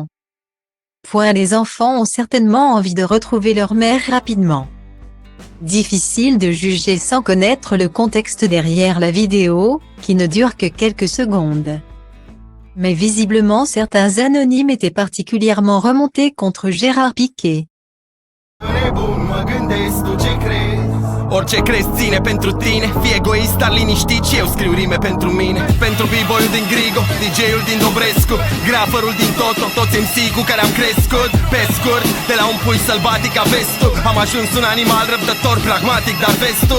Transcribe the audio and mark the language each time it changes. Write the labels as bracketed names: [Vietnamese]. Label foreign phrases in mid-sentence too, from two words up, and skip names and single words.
[French] Les enfants ont certainement envie de retrouver leur mère rapidement. Difficile de juger sans connaître le contexte derrière la vidéo, qui ne dure que quelques secondes. Mais visiblement certains anonymes étaient particulièrement remontés contre Gérard Piqué. [Romanian] Orice crezi ține pentru tine, fii egoist, dar liniștit și eu scriu rime pentru mine. Pentru b-boyul din Grigo, DJ-ul din Dobrescu, graferul din Toto, toți MC cu care am crescut. Pe scurt, de la un pui sălbatic ca vestul, am ajuns un animal răbdător, pragmatic, dar vestul.